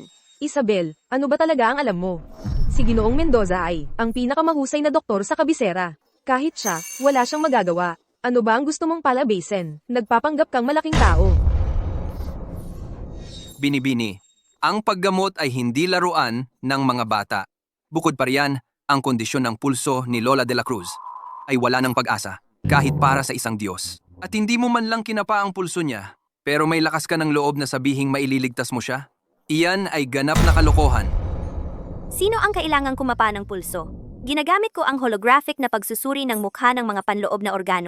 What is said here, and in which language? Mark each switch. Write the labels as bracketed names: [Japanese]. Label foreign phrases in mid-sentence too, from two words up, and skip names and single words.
[Filipino] Isabel, ano ba talaga ang alam mo? Si Ginoong Mendoza ay ang pinakamahusay na doktor sa kabisera. Kahit siya, wala siyang magagawa. Ano ba ang gusto mong palabasin? Nagpapanggap kang malaking tao. Binibini, ang paggamot ay hindi laruan ng mga bata. Bukod pa riyan, ang kondisyon ng pulso ni Lola de la Cruz ay wala ng pag-asa, kahit para sa isang Diyos. At hindi mo man lang kinapa ang pulso niya, pero may lakas ka ng loob na sabihing maililigtas mo siya? Iyan ay ganap na kalokohan. Sino ang kailangang kumapa ng pulso? Ginagamit ko ang holographic na pagsusuri ng mukha ng mga panloob na organo.